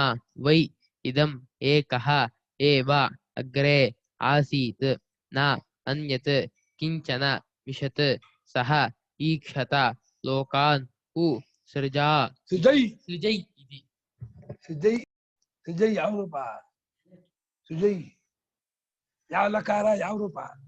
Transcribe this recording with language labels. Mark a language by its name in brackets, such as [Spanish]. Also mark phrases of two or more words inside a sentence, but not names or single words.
[Sanskrit] ವೈ ಇದಂ ಏಕಃ ಏವ ಅಗ್ರೆ ಆಸೀತ್ ನ ಅನ್ಯತ್ ಕಿಂಚನ ವಿಶತ್ ಸಹ ಈಕ್ಷತ ಲೋಕಾನ್ ಹು ಸೃಜಾ ಸೃಜೈ ಇತಿ. [Kannada] ಸೃಜೈ ಯಾವ ರೂಪ? ಸೃಜೈ ಯಾವ ಲಕಾರ ಯಾವ ರೂಪ?